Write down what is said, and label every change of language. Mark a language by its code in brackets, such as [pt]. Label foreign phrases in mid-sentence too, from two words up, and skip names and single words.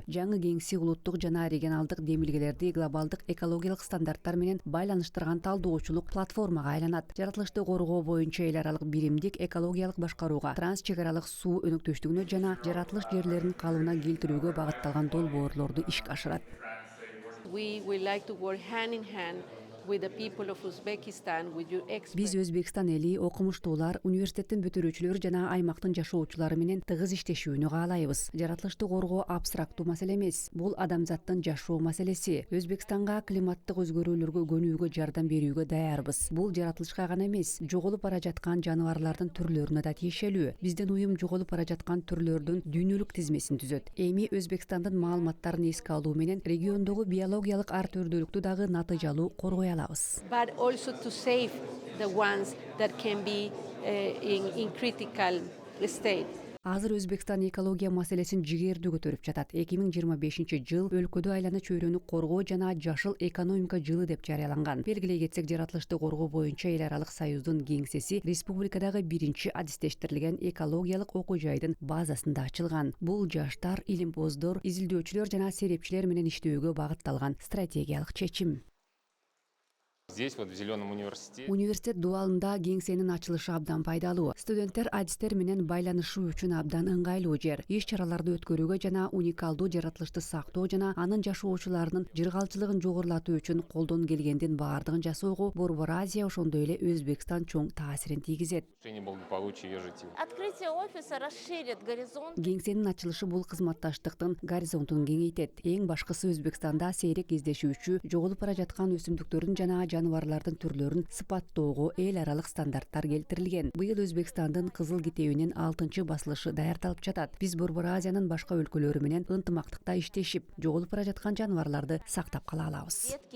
[ky] Жаңы кеңси улуттук жана регионалдык демилгелерди глобалдык экологиялык стандарттар менен байланыштырган талдоочулук платформага айланат. Жаратылышты коргоо боюнча эл аралык биримдик экологиялык башкарууга, транс чек аралык суу өнөктөштүгүнө жана жаратылыш жерлерин калыбына келтирүүгө багытталган долбоорлорду ишке ашырат. [en] We would like to work hand in hand with the people of Uzbekistan, with your [ky] Биз [en] experts. [ky] Өзбекстан эли окумуштуулар, университеттин бүтүрүүчүлөр жана аймактын жашоочулары менен тыгыз иштешүүнү каалайбыз. Жаратылышты коргоо абстрактуу маселе эмес. Бул адамзаттын жашоо маселеси. Өзбекстанга климаттык өзгөрүүлөргө көнүүгө жардам берүүгө даярбыз. Бул жаратылышка гана эмес, жоголуп бара жаткан жаныбарлардын түрлөрүнө да тиешелүү. Биздин уюм жоголуп бара жаткан түрлөрдүн дүйнөлүк тизмесин түзөт. Эми Өзбекстандын маалыматтарын эске алуу менен региондогу биологиялык ар түрдүүлүктү дагы натыйжалуу коргой алабыз. [en] But also to save the ones that can be in critical state. [ky] Азыр Өзбекстан экология маселесин жигердүү көтөрүп жатат. 2025-жыл өлкөдө айлана чөйрөнү коргоо жана жашыл экономика жылы деп жарыяланган. Белгилей кетсек, жаратылышты коргоо боюнча эл аралык союздун кеңсеси республикадагы биринчи адистештирилген экологиялык окуу жайдын базасында ачылган. Бул жаштар, илимпоздор, изилдөөчүлөр жана серепчилер менен иштөөгө багытталган стратегиялык чечим. [ru] Здесь вот в Зеленом университете [ky] Университет дуалында кеңсенин ачылышы абдан пайдалуу. Студенттер адистер менен байланышуу үчүн абдан ыңгайлуу жер. Иш чараларды өткөрүүгө жана уникалдуу жаратылышты сактоо жана анын жашоочуларынын жыргалчылыгын жогорулатуу үчүн колдон келгендин баардыгын жасоого Борбор Азия ошондой эле Өзбекстан чоң таасирин тийгизет. [ru] решение благополучия ее жителей. Открытие офиса расширит горизонт. [ky] Кеңсенин ачылышы бул кызматташтыктын горизонтун кеңейтет. Эң башкысы Өзбекстанда сейрек издешүүчү, жоголуп бара жаткан өсүмдүктөрдүн жана жаныбарлардын түрлөрүн сыпаттоого эл аралык стандарттар келтирилген. Быйыл Өзбекстандын Кызыл китебинин 6-чы басылышы даярдалып жатат. Биз Борбор Азиянын башка өлкөлөрү менен ынтымактыкта иштешип, жоголуп бара жаткан жаныбарларды сактап кала алабыз.